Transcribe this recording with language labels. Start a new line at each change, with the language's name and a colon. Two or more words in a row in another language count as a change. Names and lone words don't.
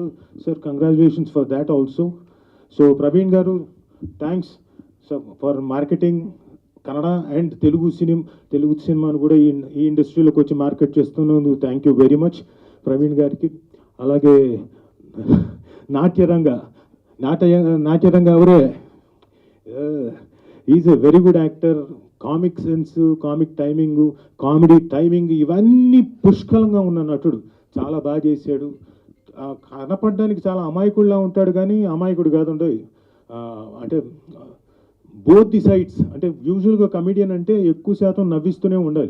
English: Sir congratulations for that also.
Telugu: సో ప్రవీణ్ గారు
English: thanks for marketing Kannada and Telugu
Telugu: సినిమాను కూడా ఈ ఇండస్ట్రీలోకి వచ్చి మార్కెట్ చేస్తున్నందుకు
English: thank you very much
Telugu: ప్రవీణ్ గారికి.
English: అలాగే
Kannada: ನಾಟ್ಯರಂಗ ಅವರೇ
English: is a very good actor. comic sense, comic timing, comedy timing
Telugu: ఇవన్నీ పుష్కలంగా ఉన్న నటుడు. చాలా బాగా చేశాడు. కనపడడానికి చాలా అమాయకుడిలా ఉంటాడు కానీ అమాయకుడు కాదండి.
English: అంటే both the sides.
Telugu: అంటే యూజువల్గా కమెడియన్ అంటే ఎక్కువ శాతం నవ్విస్తూనే ఉండాలి.